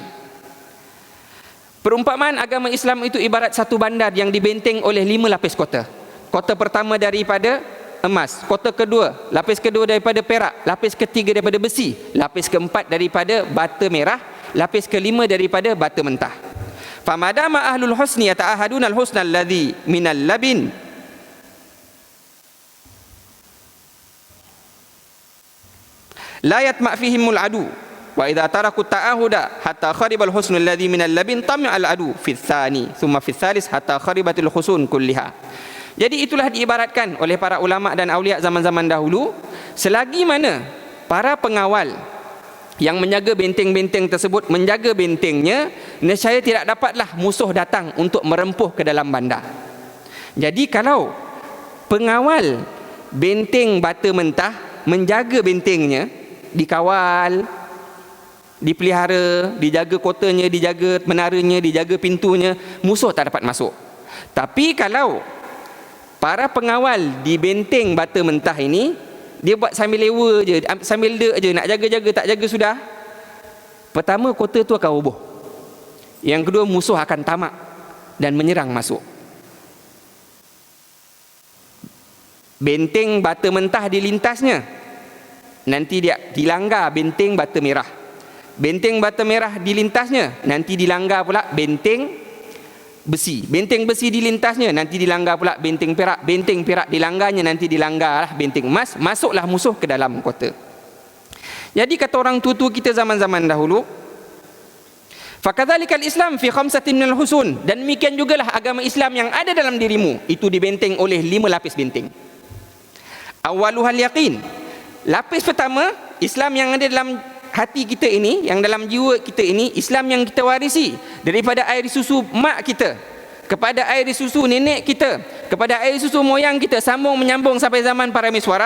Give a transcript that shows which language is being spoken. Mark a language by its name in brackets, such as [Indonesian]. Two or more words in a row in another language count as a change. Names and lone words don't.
[Malay] Perumpamaan agama Islam itu ibarat satu bandar yang dibenteng oleh 5 lapis kota. Kota pertama daripada emas, kota kedua, lapis kedua daripada perak, lapis ketiga daripada besi, lapis keempat daripada bata merah, lapis kelima daripada bata mentah. [Arabic] فما دام أهل الحصن يتعاهدون الحصن الذي من اللبن، لا يطمع فيهم العدو، وإذا تركوا التعاهد حتى خرب الحصن الذي من اللبن طمع العدو في الثاني ثم في الثالث حتى خربت الحصون كلها. [Malay] Jadi itulah diibaratkan oleh para ulama dan aulia zaman-zaman dahulu, selagi mana para pengawal yang menjaga benteng-benteng tersebut menjaga bentengnya, nescaya tidak dapatlah musuh datang untuk merempuh ke dalam bandar. Jadi kalau pengawal benteng bata mentah menjaga bentengnya, dikawal, dipelihara, dijaga kotanya, dijaga menaranya, dijaga pintunya, musuh tak dapat masuk. Tapi kalau para pengawal di benteng bata mentah ini, dia buat sambil lewa je, sambil dek je, nak jaga-jaga tak jaga sudah, Pertama, kota tu akan roboh. Yang kedua, musuh akan tamak dan menyerang masuk. Benteng bata mentah dilintasnya, nanti dia dilanggar benteng bata merah. Benteng bata merah dilintasnya, nanti dilanggar pula benteng besi. Benteng besi dilintasnya, nanti dilanggar pula benteng perak. Benteng perak dilanggarnya, nanti dilanggarlah benteng emas. Masuklah musuh ke dalam kota. Jadi kata orang tua-tua kita zaman-zaman dahulu, [Arabic] فكذلك الإسلام في خمسة من الحصون, [Malay] dan demikian jugalah agama Islam yang ada dalam dirimu itu dibenteng oleh 5 lapis benteng. [Arabic] أولها اليقين. [Malay] Lapis pertama, Islam yang ada dalam hati kita ini, yang dalam jiwa kita ini, Islam yang kita warisi daripada air susu mak kita kepada air susu nenek kita kepada air susu moyang kita, sambung menyambung sampai zaman Parameswara.